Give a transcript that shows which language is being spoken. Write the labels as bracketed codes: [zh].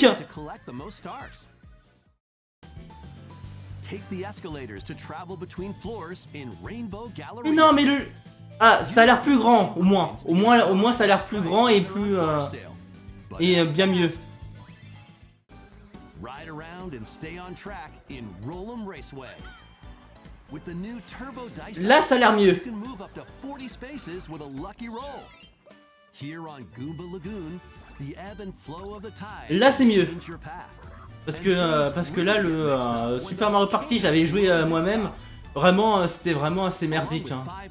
[en] to collect the most stars. Take the escalators to travel between floors in Rainbow Gallery. [fr] Mais non, mais le... Ah, ça a l'air plus grand, au moins. Au moins ça a l'air plus grand et plus... bien mieux. [en] Ride around and stay on track in Roll'em Raceway. With the new Turbo Dice, [fr] Là, ça a l'air mieux. [en] you can move up to 40 spaces with a lucky roll. Here on Goomba Lagoon, the ebb and flow of the tide [fr] Là, c'est mieux. [en] change your path. [fr] Parce que là, le Super Mario Party, j'avais joué moi-même. Vraiment, c'était vraiment assez merdique. Hein.